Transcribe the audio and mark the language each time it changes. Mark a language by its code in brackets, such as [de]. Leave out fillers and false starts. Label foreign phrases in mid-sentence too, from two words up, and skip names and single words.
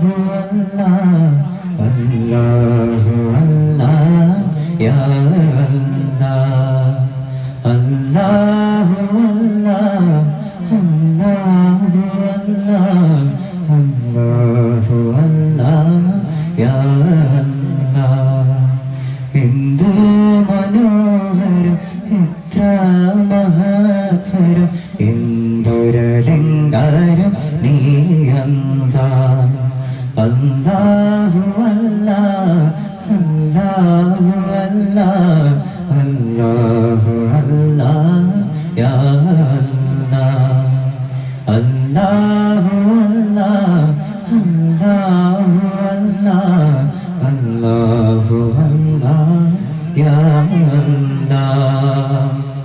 [ar] الله الله الله يا الله الله الله الله الله الله الله يا الله [ml] എന്ത് മനോഹരം എത്ര മഹത്തരം എന്തൊരലങ്കാരം നീ അല്ലാഹ് [ar] الله الله الله الله الله الله يا الله الله الله الله الله الله الله يا الله